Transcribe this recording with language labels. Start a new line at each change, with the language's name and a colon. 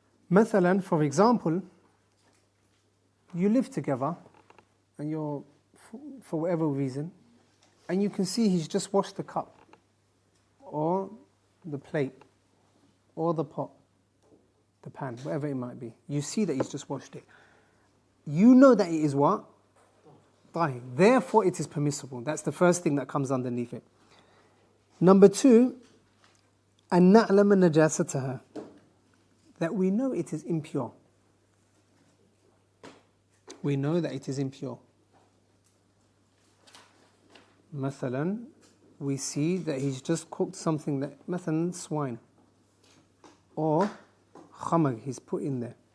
English: مثلا, for example, you live together and you're, for whatever reason, and you can see he's just washed the cup or the plate or the pot, the pan, whatever it might be. You see that he's just washed it. You know that it is what? Tahir. Therefore it is permissible. That's the first thing that comes underneath it. Number 2,
Arabic: أن نعلم نجاستها.
English: That we know it is impure. We know that it is impure. مثلا, we see that he's just cooked something that, مثلا, swine. Or khamar, he's put in there.